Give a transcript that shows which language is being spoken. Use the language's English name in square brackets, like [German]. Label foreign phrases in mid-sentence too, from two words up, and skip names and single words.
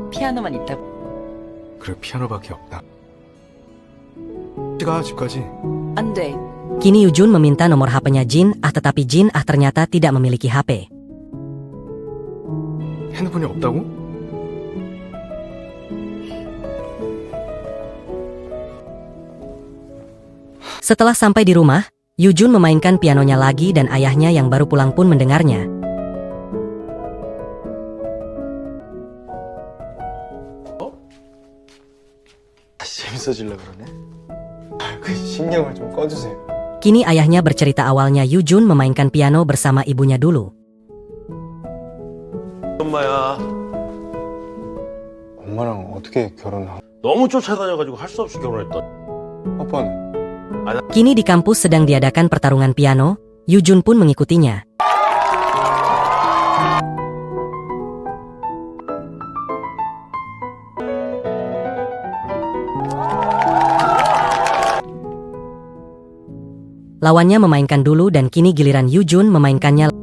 [Korean] 피아노만 있다고. 그래 피아노밖에 없다. 가 집까지. 안 돼. [Indonesian] Kini Yujun meminta nomor HP-nya Jin tetapi Jin ternyata tidak memiliki HP. [Korean] 핸드폰이 없다고? [Indonesian] Setelah sampai di rumah, Yujun memainkan pianonya lagi dan ayahnya yang baru pulang pun mendengarnya. [Korean] 다시 재밌어질라 그러네. 그 신경을 좀 꺼주세요. [Indonesian] Kini ayahnya bercerita awalnya Yujun memainkan piano bersama ibunya dulu. [Korean] 엄마야, 엄마랑 어떻게 결혼하? 너무 쫓아다녀가지고 할 수 없이 결혼했다. 아빠는? [Indonesian] Kini di kampus sedang diadakan pertarungan piano, Yujun pun mengikutinya. Lawannya memainkan dulu dan kini giliran Yujun memainkannya.